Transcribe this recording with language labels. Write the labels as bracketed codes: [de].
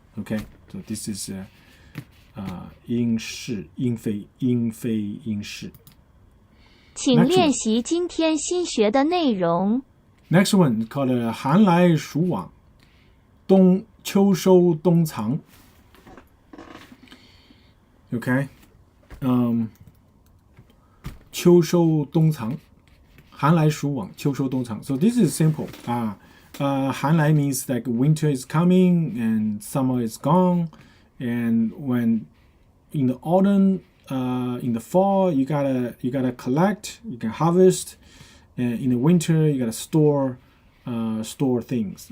[en] Okay, so this is [zh] 因是因非因非因是。请练习今天新学的内容。 [en] Next one called [zh] 寒来暑往，秋收冬藏。 Okay, 秋收冬藏，寒来暑往，秋收冬藏。 [en] So this is simple. [zh] 寒来 [en] means like winter is coming and summer is gone, and when in the autumn, in the fall, you gotta collect, you can harvest, and in the winter you gotta store things.